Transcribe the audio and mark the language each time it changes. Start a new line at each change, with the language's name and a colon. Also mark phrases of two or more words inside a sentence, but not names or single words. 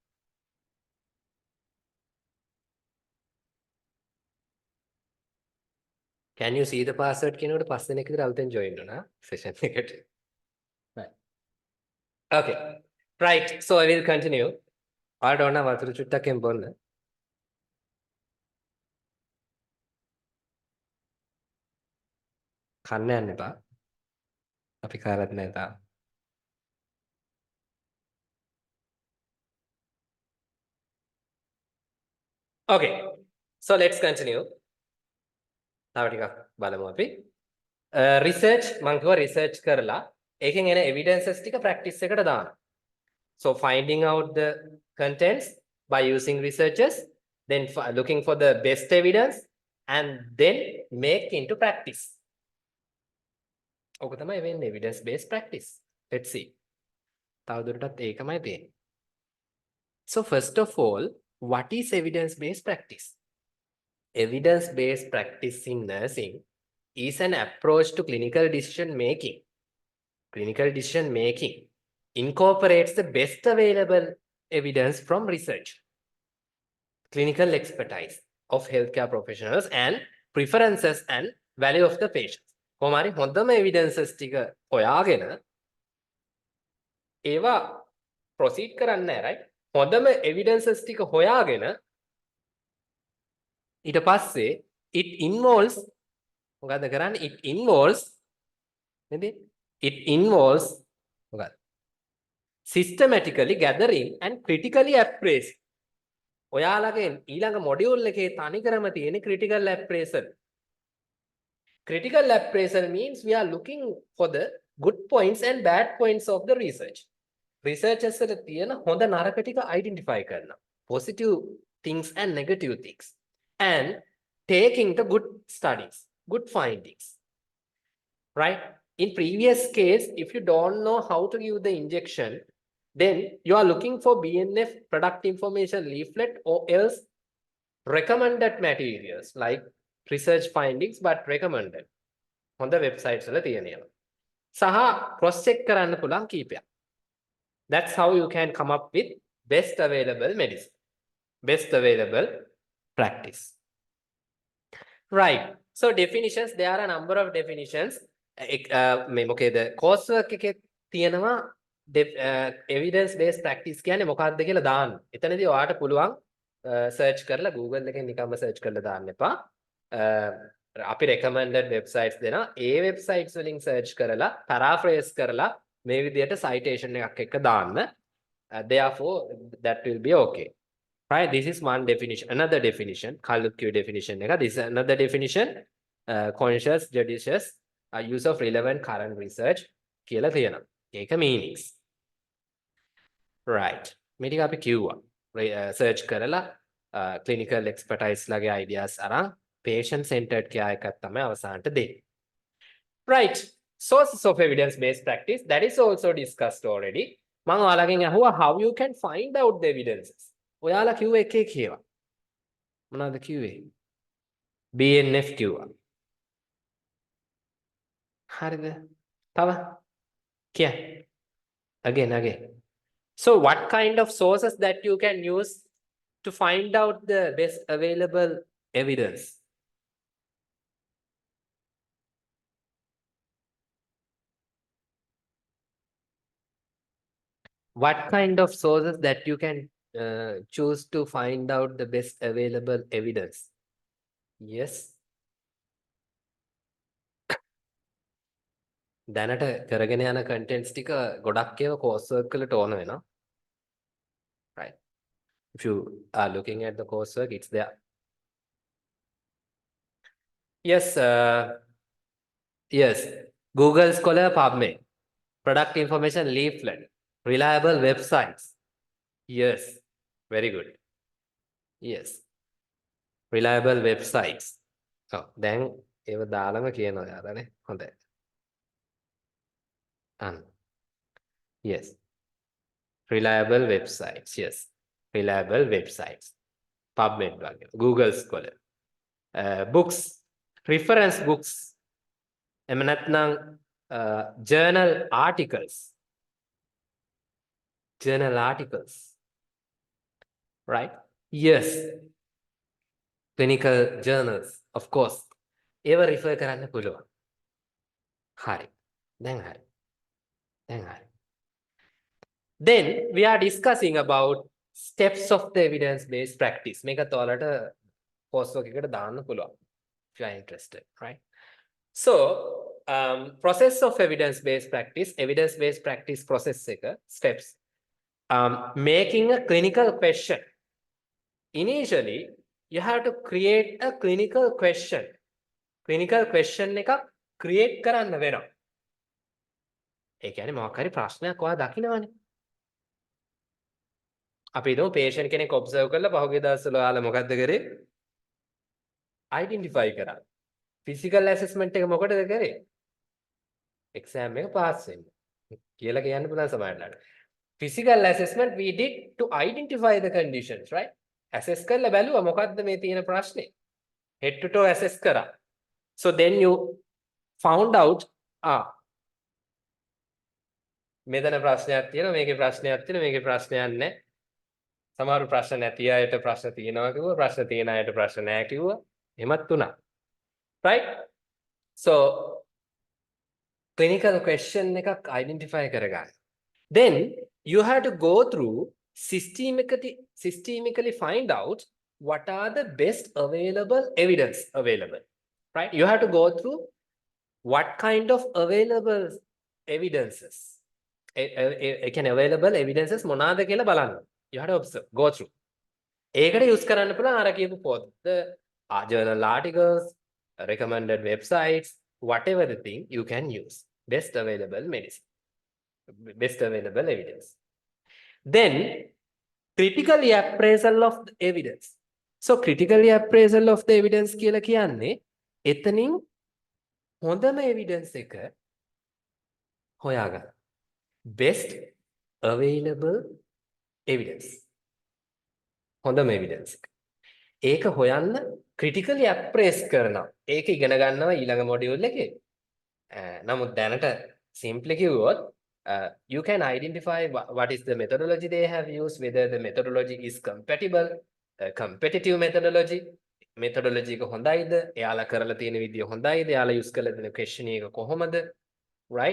English: Can you see the password? Can you pass the next join session? Right. Okay. Right. So I will continue. I don't know what to do.
Sinhala: කන්න යන්න එපා. අපි කාලත් නැහැ තාම.
English: Okay. So let's continue.
Sinhala: තව ටිකක් බලමු අපි. Research මම කිව්වා research කරලා ඒකෙන් එන evidences ටික practice එකට දාන්න.
English: So finding out the contents by using researches, then looking for the best evidence and then make into practice.
Sinhala: ඕක තමයි වෙන්නේ
English: evidence based practice. Let's see.
Sinhala: තවදුරටත් ඒකමයි තියෙන්නේ.
English: So first of all, what is evidence based practice? Evidence based practice in nursing is an approach to clinical decision making. Clinical decision making incorporates the best available evidence from research, clinical expertise of healthcare professionals, and preferences and value of the patients.
Sinhala: කොහොමරි හොඳම evidences ටික හොයාගෙන ඒවා proceed කරන්න නෑ, right? හොඳම evidences ටික හොයාගෙන ඊට පස්සේ
English: it involves
Sinhala: මොකද්ද කරන්නේ?
English: It involves නේද? It involves මොකක්ද? Systematically gathering and critically appraising.
Sinhala: ඔයාලගේ ඊළඟ මොඩියුල් එකේ තනිකරම තියෙන
English: critical appraisal. Critical appraisal means we are looking for the good points and bad points of the research.
Sinhala: Researchers වල තියෙන හොඳ නරක ටික identify කරනවා.
English: Positive things and negative things. And taking the good studies, good findings. Right? In previous case, if you don't know how to give the injection, then you are looking for BNF product information leaflet or else recommended materials like research findings but recommended on the websites
Sinhala: වල තියෙනවා. සහ
English: cross check
Sinhala: කරන්න පුළුවන් කීපයක්.
English: That's how you can come up with best available medicine, best available practice. Right. So definitions, there are a number of definitions.
Sinhala: මොකේද
English: course work
Sinhala: එකේ තියෙනවා
English: evidence based practice
Sinhala: කියන්නේ මොකක්ද කියලා දාන්න. එතනදී ඔයාට පුළුවන් search කරලා Google එකෙන් නිකම්ම search කරලා දාන්න එපා. අපි
English: recommended websites
Sinhala: දෙනවා. ඒ websites වලින් search කරලා paraphrase කරලා මේ විදිහට citation එකක් එක්ක දාන්න.
English: Therefore that will be okay. Right? This is one definition. Another definition, Kalukku definition. This is another definition. Conscious, judicious use of relevant current research.
Sinhala: කියලා තියෙනවා. ඒක meanings. Right. මේ ටික අපි කිව්වා. search කරලා
English: clinical expertise
Sinhala: ලගේ ideas අරන්
English: patient centered care
Sinhala: එකක් තමයි අවසානට දෙන්නේ.
English: Right. Sources of evidence based practice, that is also discussed already.
Sinhala: මම ඔයාලගෙන් අහුවා
English: how you can find out the evidences.
Sinhala: ඔයාලා කිව්ව එකේ කියවා. මොනවද කිව්වේ? BNF කිව්වා. හරිද? තව කිය.
English: Again. So what kind of sources that you can use to find out the best available evidence? What kind of sources that you can choose to find out the best available evidence? yes.
Sinhala: දැනට කරගෙන යන contents ටික ගොඩක් ඒවා coursework වලට ඕන වෙනවා.
English: Right. If you are looking at the coursework, it's there. Yes, yes. Google Scholar PubMed, product information leaflet, reliable websites. Yes, very good. Yes, reliable websites. Oh, then
Sinhala: ඒව දාලම කියනවා යාළුවනේ. හොඳයි.
English: Yes. Reliable websites. Yes. Reliable websites. PubMed වගේ. Google Scholar. Books. Reference books.
Sinhala: එහෙම නැත්නම්
English: journal articles. Journal articles. Right? Yes. Clinical journals. Of course.
Sinhala: ඒව refer කරන්න පුළුවන්. හරි. දැන් හරි. දැන් හරි.
English: Then we are discussing about steps of the evidence-based practice.
Sinhala: මේකත් ඔයාලට coursework එකට දාන්න පුළුවන්.
English: If you are interested, right? So, process of evidence-based practice process එක steps. Making a clinical question. Initially, you have to create a clinical question. Clinical question
Sinhala: එකක් create කරන්න වෙනවා. ඒ කියන්නේ මොකක් හරි ප්‍රශ්නයක් ඔයා දකිනවනේ. අපි හිතමු patient කෙනෙක් observe කරලා පහුගිය දවස්වල ඔයාලා මොකද්ද කරේ? identify කරා.
English: physical assessment
Sinhala: එක මොකටද කරේ? exam එක pass වෙන්න. කියලා කියන්න පුළුවන් සමහරවිට.
English: Physical assessment we did to identify the conditions, right?
Sinhala: Assess කරලා බැලුවා මොකද්ද මේ තියෙන ප්‍රශ්නේ.
English: Head to toe
Sinhala: assess කරා.
English: So then you found out
Sinhala: මෙතන ප්‍රශ්නයක් තියෙනවා, මේකේ ප්‍රශ්නයක් තියෙනවා, මේකේ ප්‍රශ්නයක් නැහැ. සමහර ප්‍රශ්න නැති අයට ප්‍රශ්න තියෙනවා කිව්වා, ප්‍රශ්න තියෙන අයට ප්‍රශ්න නැහැ කිව්වා. එහෙමත් වුණා.
English: Right? So clinical question එකක් identify කරගන්න. Then you have to go through systemically find out what are the best available evidence available. Right? You have to go through what kind of available evidences. Can available evidences
Sinhala: මොනවාද කියලා බලන්න.
English: You have to observe, go through.
Sinhala: ඒකට use කරන්න පුළුවන් අර කියපු පොත්,
English: journal articles, recommended websites, whatever the thing you can use. Best available medicine. Best available evidence. Then critically appraisal of the evidence. So critically appraisal of the evidence
Sinhala: කියලා කියන්නේ එතනින් හොඳම evidence එක හොයාගන්න.
English: Best available evidence.
Sinhala: හොඳම evidence එක. ඒක හොයන්න
English: critically appraise
Sinhala: කරනවා. ඒක ඉගෙන ගන්නවා ඊළඟ module එකේ. නමුත් දැනට simply කිව්වොත්
English: you can identify what is the methodology they have used, whether the methodology is compatible, competitive methodology
Sinhala: එක හොඳයිද, එයාලා කරලා තියෙන විදිය හොඳයිද, එයාලා use කරලා තියෙන questionnaire එක කොහොමද,
English: right?